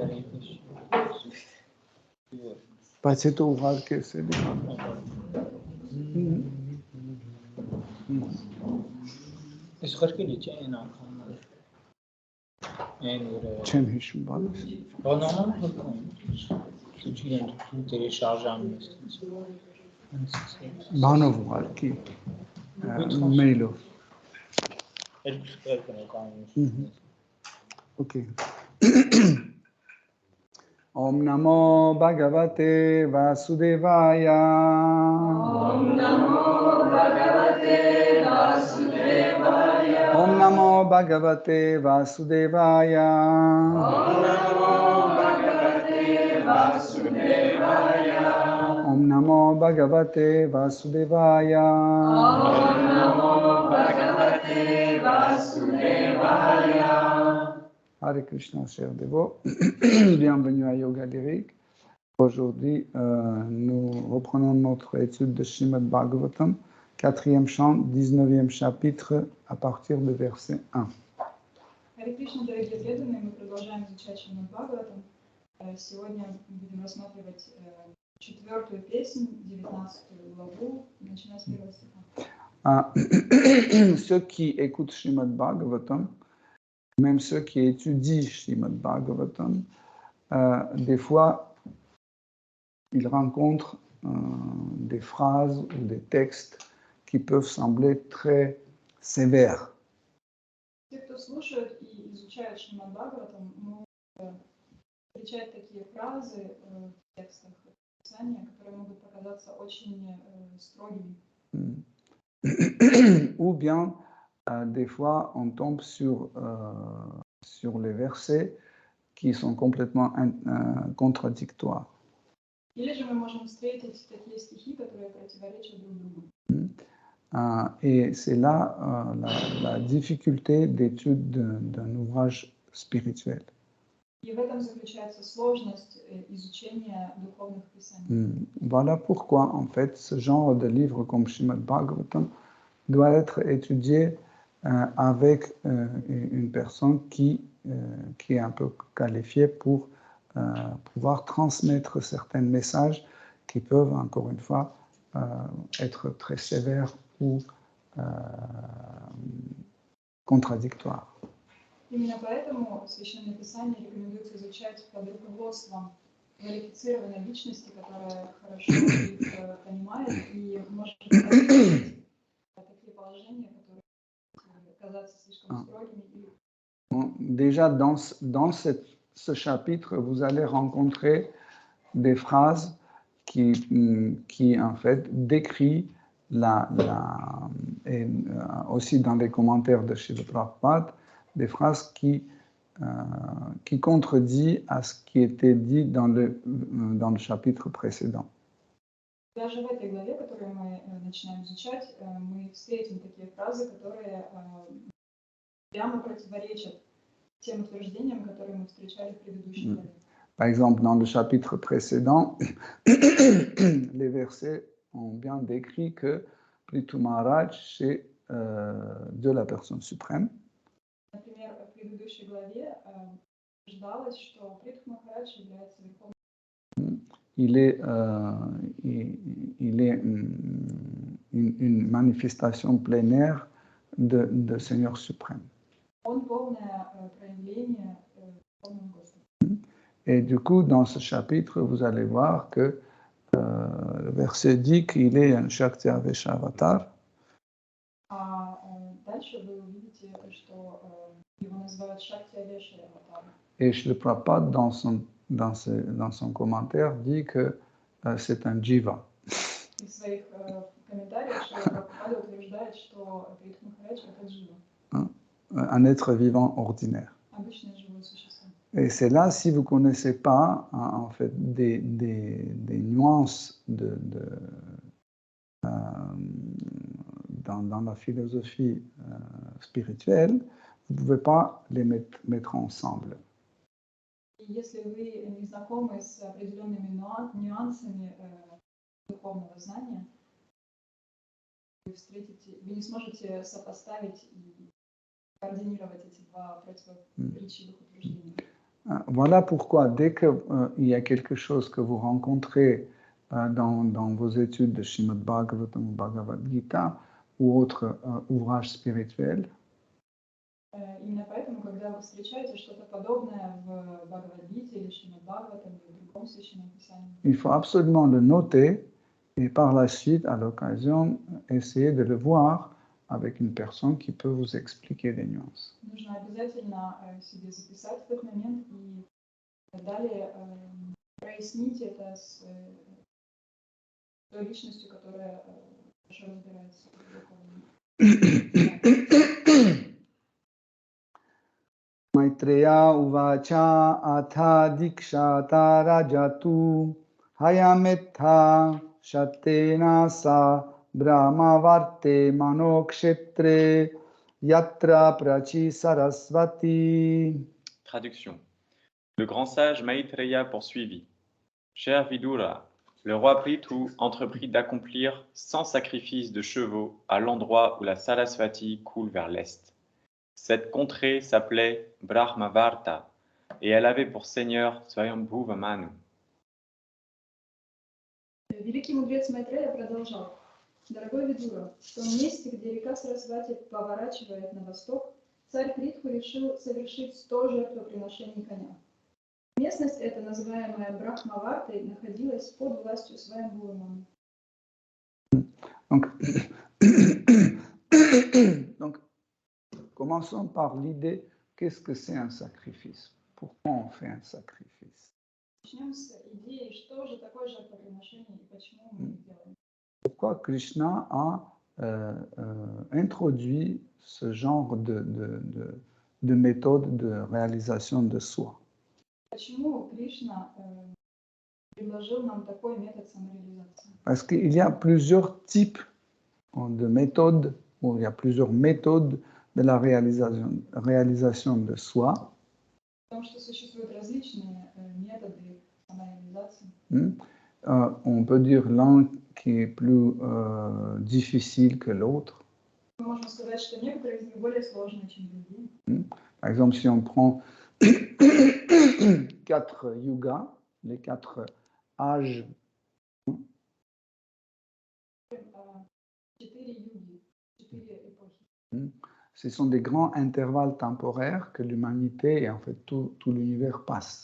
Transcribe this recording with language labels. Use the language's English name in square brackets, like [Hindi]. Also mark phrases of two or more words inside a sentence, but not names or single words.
[French] Pas c'est ouvert que c'est bien. Est-ce que tu as un [Turkish] Çen hiç bağlı. [French] Normalement, tu télécharges un [Turkish] Banov var ki. Mailov. [French] Ok. [Sanskrit] ॐ नमो भगवते वासुदेवाय. ॐ नमो भगवते वासुदेवाय. ॐ नमो भगवते वासुदेवाय. ॐ नमो भगवते वासुदेवाय. ॐ नमो भगवते वासुदेवाय. ॐ नमो भगवते वासुदेवाय. हरे कृष्ण, [French] chers dévots. Bienvenue à Yoga Lyrique. Aujourd'hui, nous reprenons notre étude de Srimad Bhagavatam, 4e chant, 19e chapitre, à partir du verset 1. [Russian] Харе Кришна, дорогие преданные, мы продолжаем изучать Шримад Бхагаватам. Сегодня будем рассматривать 4-ю песню, 19-ю главу, начиная с 1-го стиха. [French] Ceux qui écoutent Srimad Bhagavatam, même ceux qui étudient Srimad Bhagavatam, des fois, ils rencontrent des phrases ou des textes qui peuvent sembler très sévères. [Russian] Те, кто слушают и изучают Шримад Бхагаватам, могут встречать такие фразы в текстах Писания, которые могут показаться очень строгими. [French] Ou bien, des fois, on tombe sur les versets qui sont complètement contradictoires. [Russian] Или же мы можем встретить такие стихи, которые противоречат друг другу. [French] Et c'est là la difficulté d'étude d'un ouvrage spirituel. [Russian] И в этом заключается сложность изучения духовных писаний. [French] Voilà pourquoi, en fait, ce genre de livre comme Srimad Bhagavatam doit être étudié avec une personne qui est un peu qualifiée pour pouvoir transmettre certains messages qui peuvent, encore une fois, être très sévères ou contradictoires. [Russian] Именно поэтому Священное Писание рекомендуется изучать под руководством квалифицированной личности, которая хорошо их понимает и может показать такие положения, которые казаться слишком строгими. [French] Déjà, dans ce chapitre, vous allez rencontrer des phrases qui en fait décrit et aussi dans les commentaires de Srila Prabhupada, des phrases qui contredit à ce qui était dit dans le chapitre précédent. [Russian] Даже в этой главе, которую мы начинаем изучать, мы встретим такие фразы, которые прямо противоречат тем утверждениям, которые мы встречали в предыдущей главе. [French] Par exemple, dans le chapitre précédent, les versets ont bien décrit que Prithu Maharaj, c'est de la personne suprême. [Russian] Например, в предыдущей главе утверждалось, что Притху Махарадж является верховным. [French] Il est une manifestation pleinaire de Seigneur suprême. [Russian] Он полное проявление верховного Господа. [French] Et du coup, dans ce chapitre, vous allez voir que le verset dit qu'il est un [Sanskrit] शक्ति आवेश अवतार. [Russian] А дальше вы увидите, что его называют [Sanskrit] शक्ति आवेश अवतार. [French] Et Srila Prabhupada, dans son commentaire, dit que c'est un jiva. [Russian] В своих комментариях Шрила Прабхупада утверждает, что Притху Махарадж это джива. [French] Un être vivant ordinaire. [Russian] Обычное живое существо. [French] Et c'est là, si vous ne connaissez pas, en fait, des nuances dans la philosophie spirituelle, vous ne pouvez pas les mettre ensemble. [Russian] И если вы не знакомы с определенными нюансами духовного знания, вы не сможете сопоставить и координировать эти два противоречивых утверждения. [French] Voilà pourquoi, dès qu'il y a quelque chose que vous rencontrez dans vos études de Srimad Bhagavatam ou Bhagavad Gita ou autres ouvrages spirituels, [Russian] Именно поэтому, когда вы встречаете что-то подобное в Бхагавад-гите или Шримад Бхагаватам или в другом священном писании, [French] il faut absolument le noter et par la suite, à l'occasion, essayer de le voir avec une personne qui peut vous expliquer les nuances. [Russian] нужно обязательно себе записать этот момент и далее прояснить это с той личностью, которая хорошо разбирается в духовном. [Sanskrit] मैत्रेय उवाच अथ दीक्षत राजा तु हयमेध शतेन स ब्रह्मावर्ते मनुक्षेत्रे यत्र प्राची सरस्वती. [French] Traduction. Le grand sage Maitreya poursuivit. Cher Vidura, le roi Prithu entreprit d'accomplir 100 sacrifices de chevaux à l'endroit où la Sarasvati coule vers l'est. Cette contrée s'appelait Brahmavarta et elle avait pour seigneur Swayambhuva Manu. [Russian] Великий мудрец Майтрея продолжал. Дорогой Видура, в том месте, где река Сарасвати поворачивает на восток, царь Притху решил совершить 100 жертвоприношений коня. Местность эта, называемая Брахмавартой, находилась под властью Сваямбхувы Мanu. [French] Donc, commençons par l'idée, qu'est-ce que c'est un sacrifice? Pourquoi on fait un sacrifice? [Russian] Начнем с идеи, что же такое жертвоприношение и почему мы это делаем. [French] Pourquoi Krishna a introduit ce genre de méthode de réalisation de soi? [Russian] Почему Кришна предложил нам такой метод самореализации? [French] Parce qu'il y a plusieurs types de méthodes, ou il y a plusieurs méthodes de la réalisation de soi. [Russian] Потому что существуют различные методы самореализации. [French] On peut dire l'un qui est plus difficile que l'autre. [Russian] Мы можем сказать, что некоторые из них более сложные, чем другие. [French] Par exemple, si on prend 4 yugas, les 4 âges. [Russian] 4 юги, 4 эпохи. [French] Ce sont des grands intervalles temporaires que l'humanité et en fait tout l'univers passe.